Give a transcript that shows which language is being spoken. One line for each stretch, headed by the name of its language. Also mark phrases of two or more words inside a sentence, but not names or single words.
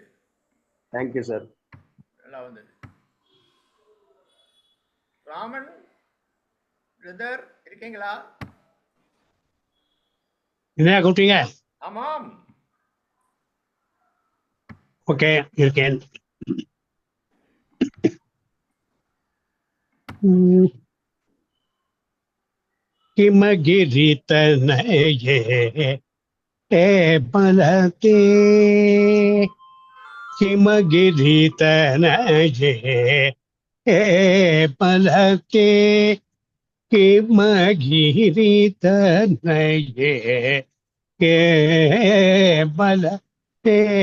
English: Thank you sir.
Tamil: நல்லா வந்தது. ராமன் பிரதர் இருக்கீங்களா? என்ன கூப்பிட்டீங்க? ஆமாம். ஓகே, இருக்கேன்.
Sanskrit: हिमगिरी तनये पलते, हिमगिरी तनये पलते, हिमगिरी तनये पलते,